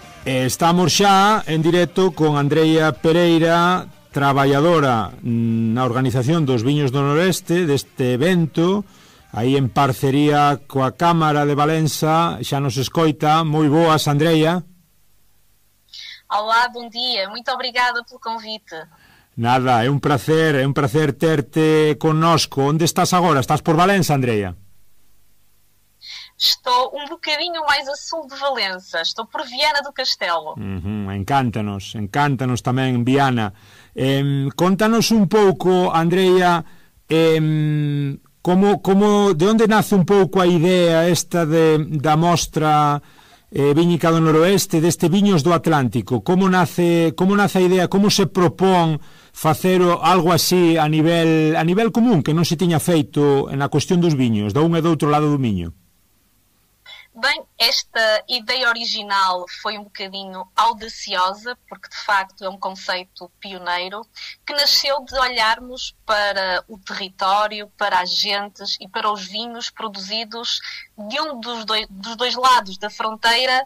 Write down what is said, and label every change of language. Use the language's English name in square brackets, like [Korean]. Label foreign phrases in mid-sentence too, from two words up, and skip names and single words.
[Galician] Estamos xa en directo con Andrea Pereira, traballadora na organización dos Viños do Noroeste, deste evento, aí en parcería coa Cámara de Valença. Xa nos escoita. Moi boas, Andrea. [Portuguese] Olá, bom dia. Muito obrigada pelo convite. [Galician] Nada, é un placer terte connosco. Onde estás agora? Estás por Valença, Andrea? [Portuguese] Estou um bocadinho mais a sul de Valença. Estou por Viana do Castelo. [Galician] Encántanos tamén Viana. Contanos un pouco, Andrea, de onde nace un pouco a idea esta da mostra viñica do Noroeste, deste Viños do Atlántico? Como nace a idea, como se propón facer algo así a nivel común, que non se tiña feito na cuestión dos viños, de un e do outro lado do Miño? [Portuguese] Bem, esta ideia original foi um bocadinho audaciosa, porque de facto é um conceito pioneiro, que nasceu de olharmos para o território, para as gentes e para os vinhos produzidos de um dos dois lados da fronteira